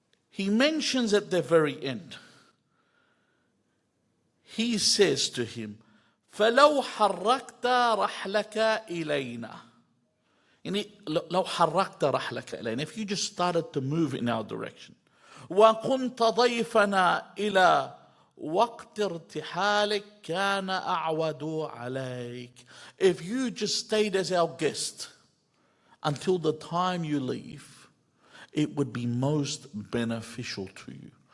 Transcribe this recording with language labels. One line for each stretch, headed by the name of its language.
English: He mentions at the very end, he says to him,
Arabic: فلو حركت رحلك إلينا. لو حركت رحلك إلينا,
English: if you just started to move in our direction.
Arabic: وكنت ضيفنا إلى وقت ارتحالك كان أعود عليك.
English: If you just stayed as our guest until the time you leave, it would be most beneficial to you.